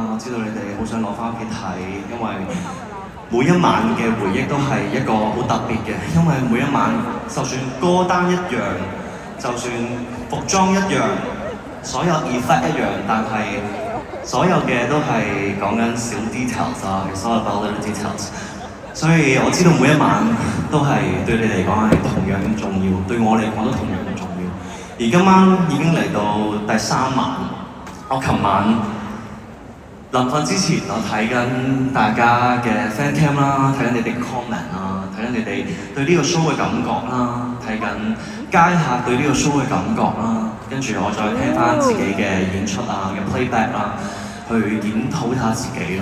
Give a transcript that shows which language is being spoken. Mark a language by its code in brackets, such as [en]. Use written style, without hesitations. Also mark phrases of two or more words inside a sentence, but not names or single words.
[yue] 我知道你哋好想攞翻屋企睇，因為每一晚嘅回憶都係一個好特別嘅，因為每一晚就算歌單一樣，就算服裝一樣，所有 effect 一樣，但係所有嘅都係講緊小 details 啊 ， [en] it's all about little details。 [yue] 所以我知道每一晚都係對你嚟講係同樣咁重要，對我嚟講都同樣咁重要。而今晚已經嚟到第3晚，我琴晚臨瞓之前，我睇緊大家嘅 [en] fan cam [yue] 啦，睇緊你哋嘅 comment 啦，睇緊你哋對呢個 show 嘅感覺啦，睇緊街客對呢個 show 嘅感覺啦，跟住我再聽翻自己嘅演出啊嘅 playback 啦，去檢討下自己咯。